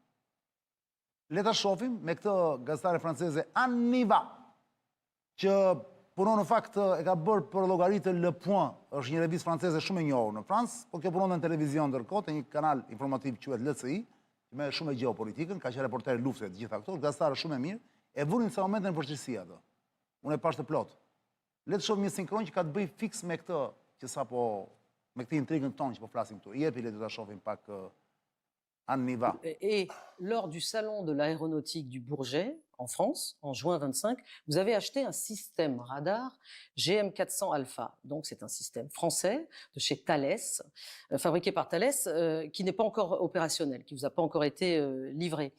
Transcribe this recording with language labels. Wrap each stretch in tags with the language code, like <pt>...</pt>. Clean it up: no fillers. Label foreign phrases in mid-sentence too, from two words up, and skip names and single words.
<sq>Le ta shohim me këtë gazetare franceze Anniva, që punon në fakt e ka bërë për llogaritë Le Point, është një revistë franceze shumë e njohur në Francë, por kjo punon në televizion ndërkohë, te një kanal informativ quhet LCI, që merr shumë me gjeopolitikën, ka qenë reporter lufte të gjitha këto, gazetarë shumë e mirë, e vurin sa momentin në vështirësi ato. Unë e pash të plot. Le të shohim një sinkron që ka të bëjë fiks me këtë, që sapo me këtë intrigën tonë që po flasim këtu. Jepi le të ta shohim pak Anniva.</sq> <fr>Et lors du salon de l'aéronautique du Bourget, en France, en juin 25, vous avez acheté un système radar GM400 Alpha. Donc c'est un système français de chez Thales, fabriqué par Thales, qui n'est pas encore opérationnel, qui ne vous a pas encore été livré.</fr>